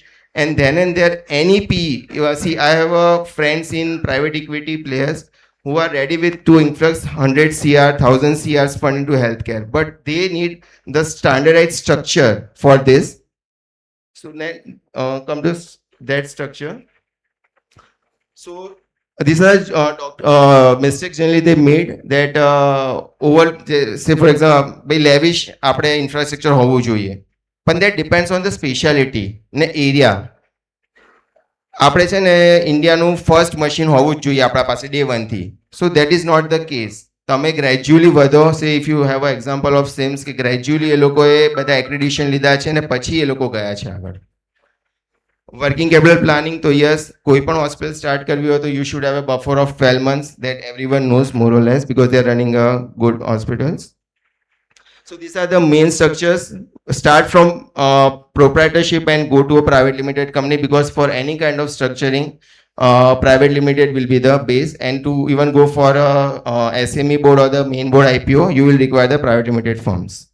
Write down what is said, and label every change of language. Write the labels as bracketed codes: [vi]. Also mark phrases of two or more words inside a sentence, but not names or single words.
[en] And then and there, any PE. See, I have friends in private equity players who are ready with to influx 100 CR, 1000 CRs fund into healthcare, but they need the standardized structure for this. So then come to that structure. So these are mistakes generally they made that say for example, by lavish [gu] આપણે infrastructure હોવું જોઈએ, પણ [en] that depends on the speciality ને area. [gu] આપણે છે ને ઇન્ડિયાનું ફર્સ્ટ મશીન હોવું જ જોઈએ આપણા પાસે ડે 1 થી. [en] So that is not the case. [gu] તમે ગ્રેજ્યુઅલી વધો. [en] say if you have a example of CIMS [gu] કે ગ્રેજ્યુઅલી એ લોકોએ બધા એક્રેડિશન લીધા છે ને પછી એ લોકો ગયા છે આગળ. [en] working capital planning [gu] તો યસ, કોઈ પણ હોસ્પિટલ સ્ટાર્ટ કરવી હોય તો [en] you should have a buffer of 12 months that everyone knows more or less because they are running a good hospitals. So these are the main structures. Start from proprietorship and go to a private limited company, because for any kind of structuring, private limited will be the base. And to even go for a SME board or the main board IPO, you will require the private limited firms.